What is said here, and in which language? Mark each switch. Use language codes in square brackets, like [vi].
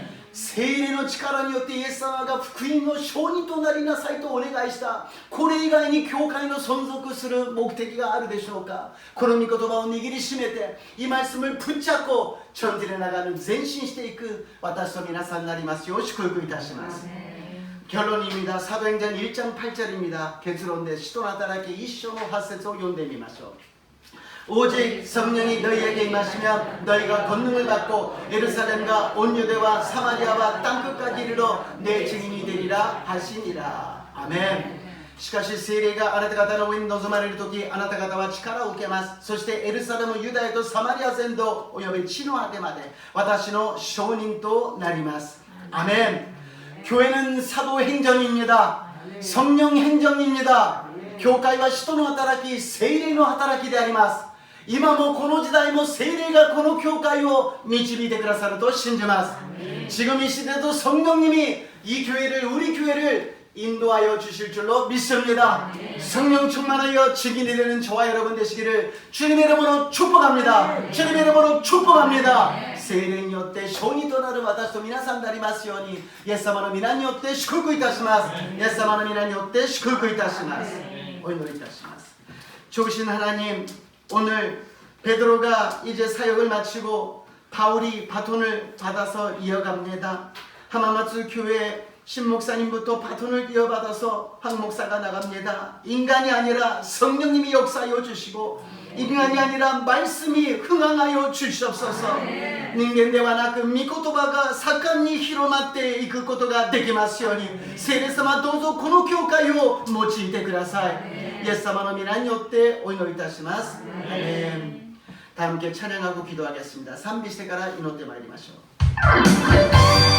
[ja] 聖霊の力によってイエス様が福音の証人となりなさいとお願いした。これ以外に教会の存続する目的があるでしょうか。この御言葉を握りしめて [ko] 이 말씀을 붙잡고 전진해 나가는 [ja] 前進していく私と皆さんになりますよう祝福いたします。 [ko] 결론입니다. 사도행전 1장 8절입니다. 결론인데 [ja] 使徒の働き 1章の8節を読んでみましょう. [ko] 오직 성령이 너희에게 임하시면 너희가 권능을 받고 예루살렘과 온 유대와 사마리아와 땅끝까지 이르러 내 증인이 되리라 하시니라. 아멘. [ja] しかし聖霊があなた方の上に臨まれるときあなた方は力を受けます。そしてエルサレム、ユダヤとサマリア全土および地の果てまで私の証人となります。アメン。 [ko] 교회는 사도행전입니다. 성령행전입니다. 교회와 [ja] 使徒の働き、聖霊の働きであります。今もこの時代も聖霊がこの教会を導いてくださると信じます。 [ko] 지금 이 시대도 성령님이 이 교회를 우리 교회를 인도하여 주실 줄로 믿습니다. 성령 충만하여 증인이 되는 저와 여러분 되시기를 주님의 이름으로 축복합니다. 주님의 이름으로 축복합니다. [ja] 聖霊によって証人となる私と皆さんでありますようにイエス様の皆によって祝福いたします。イエス様の皆によって祝福いたします。お祈りいたします。 [ko] 좋으신 하나님 오늘 베드로가 이제 사역을 마치고 바울이 바톤을 받아서 이어갑니다. 하마마츠 교회 신목사님부터 바톤을 이어받아서 황 목사가 나갑니다. 인간이 아니라 성령님이 역사하여 주시고 인간이 아니라 말씀이 흥황하여 주시옵소서. [ja] 人間ではなく御言葉が盛んに広まっていくことができますように聖霊様どうぞこの教会を用いてください。イエス様の皆によってお祈りいたします。アメン。 [ko] 다 함께 찬양하고 기도하겠습니다. [ja] 賛美してから祈ってまいりましょう。